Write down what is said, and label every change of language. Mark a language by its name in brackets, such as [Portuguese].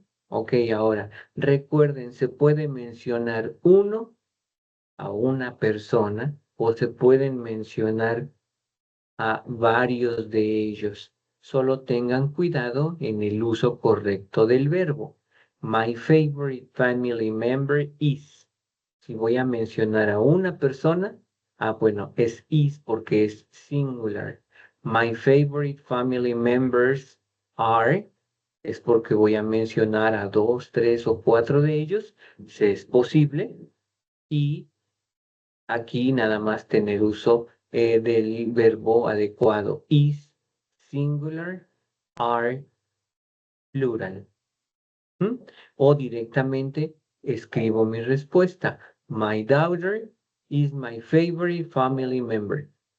[Spanish] Ok, ahora recuerden, se puede mencionar uno a una persona o se pueden mencionar a varios de ellos. Solo tengan cuidado en el uso correcto del verbo. [English] My favorite family member is. [Spanish] Si voy a mencionar a una persona, bueno, es is porque es singular. [English] My favorite family members are. [Spanish] Es porque voy a mencionar a 2, 3 o 4 de ellos, si es posible. Y aquí nada más tener uso del verbo adecuado. [English] Is, singular, are, plural. [Spanish] O directamente escribo mi respuesta. [English] My daughter is my favorite family member.